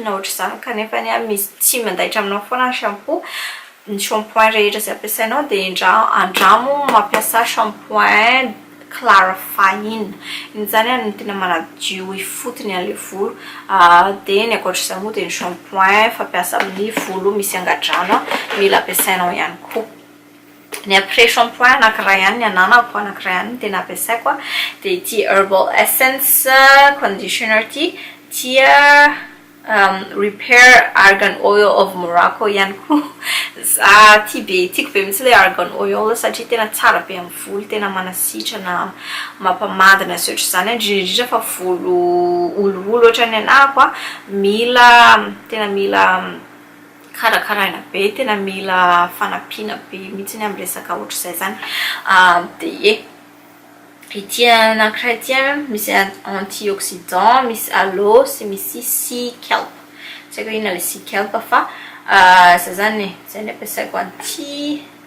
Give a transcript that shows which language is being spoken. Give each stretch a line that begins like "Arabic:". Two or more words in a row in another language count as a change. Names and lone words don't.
Malagasy: na ohatra zany kanefa ny misy tsy mandaitra aminao foana ny shampoo ny shampoing rehetra zay ampiasainao de andramo mampiasa shampoing clarifying iny zany no tena manadio ifotony an'le volo de ny ankoatr'izay moa de ny shampoing fampiasa amin'ny volo misy angadrano mila ampiasainao ihany koa ny après shampoing anankiray ihany ny ananako anankiray ihany tena ampiasaiko de ity herbal essence conditioner tia repair
English: argan oil
Malagasy: of Morocco ihany koa tiako be mitsy le argan oil satria tena tsara be amin'ny volo tena manasitrana mampamadina sy ohatra zany indrindra fa volo ololo ohatra ny anako tena mila karakaraina be tena mila fanampiana be mitsy ny amin'ny resaka ohatra zay zany de ity anankiray ity misy antioxydant misy aloe sy misy
English: sea kelp
Malagasy: tsy haiko inona le
English: sea kelp
Malagasy: fa zay zany zay ny ampiasaiko an'ity